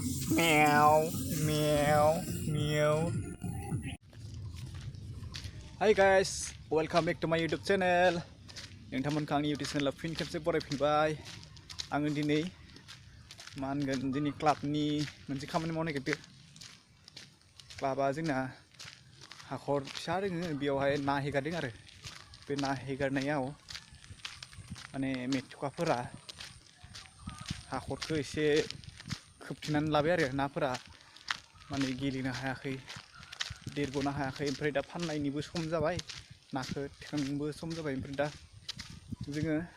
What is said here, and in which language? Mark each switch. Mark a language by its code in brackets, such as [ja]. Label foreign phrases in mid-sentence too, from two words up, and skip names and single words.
[en] Meow, meow, meow. Hi guys, welcome back to my YouTube channel. [brx] नोंथांमोनखौ आंनि [en] YouTube channel [brx] फिन खेबसे बरायफिनबाय। आङो दिनै मा होनगोन जोंनि क्लाबनि मोनसे खामानि मावनो नागिरदों। क्लाबा जोंना हाखर फिसा दोङो बेयावहाय ना हेगारदों आरो बे ना हेगारनायाव माने मेथ'खाफोरा हाखरखौ एसे खोबथेनानै लाबाय आरो नाफोरा माने गेलेनो हायाखै देरग'नो हायाखै ओमफ्राय दा फाननायनिबो सम जाबाय नाखौ थिखांनोबो सम जाबाय ओमफ्राय दा जोङो